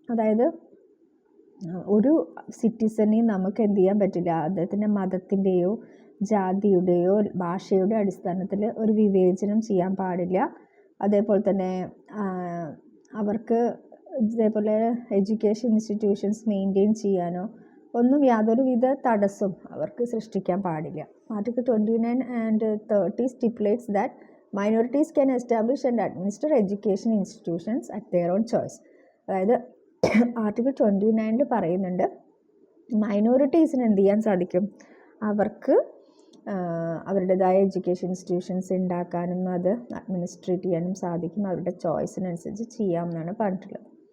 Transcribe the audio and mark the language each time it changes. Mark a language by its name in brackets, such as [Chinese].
[Malayalam] അതായത് ഒരു സിറ്റിസനെയും നമുക്ക് എന്ത് ചെയ്യാൻ പറ്റില്ല, അദ്ദേഹത്തിൻ്റെ മതത്തിൻ്റെയോ ജാതിയുടെയോ ഭാഷയുടെ അടിസ്ഥാനത്തിൽ ഒരു വിവേചനം ചെയ്യാൻ പാടില്ല. അതേപോലെ തന്നെ അവർക്ക് ഇതേപോലെ എഡ്യൂക്കേഷൻ ഇൻസ്റ്റിറ്റ്യൂഷൻസ് മെയിൻറ്റെയിൻ ചെയ്യാനോ ഒന്നും യാതൊരുവിധ തടസ്സവും അവർക്ക് സൃഷ്ടിക്കാൻ പാടില്ല. [English] Article 29 and 30 stipulates that minorities can establish and administer education institutions at their own choice. [Malayalam] അതായത് ആർട്ടിക്കിൾ 29 പറയുന്നുണ്ട് മൈനോറിറ്റീസിന് എന്ത് ചെയ്യാൻ സാധിക്കും, അവർക്ക് അവരുടേതായ എഡ്യൂക്കേഷൻ ഇൻസ്റ്റിറ്റ്യൂഷൻസ് ഉണ്ടാക്കാനും അത് അഡ്മിനിസ്ട്രേറ്റ് ചെയ്യാനും സാധിക്കും, അവരുടെ ചോയ്സിനനുസരിച്ച് ചെയ്യാമെന്നാണ് പറഞ്ഞിട്ടുള്ളത്.